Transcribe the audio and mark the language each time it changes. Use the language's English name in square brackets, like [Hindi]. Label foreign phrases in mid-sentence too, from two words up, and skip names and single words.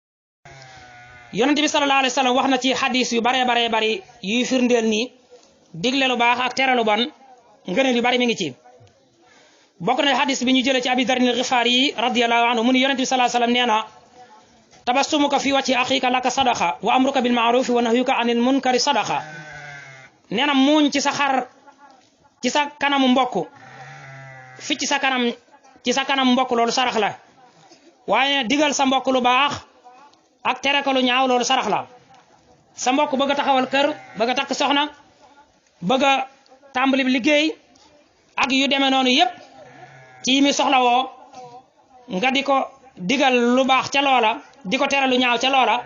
[Wolof] yonent bi [Arabic] صلى الله عليه وسلم [Wolof] wax na ci hadis yu baree bari yuy firndeel nii digle lu baax ak tere lu bon ngëneel yu bari mi ngi ci bokk na hadis bi ñu jëlee ci abi darin al-Ghifari [Arabic] رضي الله عنه [Wolof] mu ni yonent bi [Arabic] صلى الله عليه وسلم [Wolof] nee na [Arabic] تبسمك في وجه أخيك لك صدقة وأمرك بالمعروف ونهيك عن المنكر صدقة [Wolof] nee na muuñ ci sa xar ci sa kanamu mbokk fi ci sa kanam mbokk loolu sarax la waaye digal sa mbokk lu baax ak tere ko lu ñaaw loolu sarax la sa mbokk bëgg a taxawal kër bëgg a takk soxna bëgg a tàmbali liggéey ak yu demee noonu yépp ci mi soxla woo nga di ko digal lu baax ca loola di ko tere lu ñaaw ca loola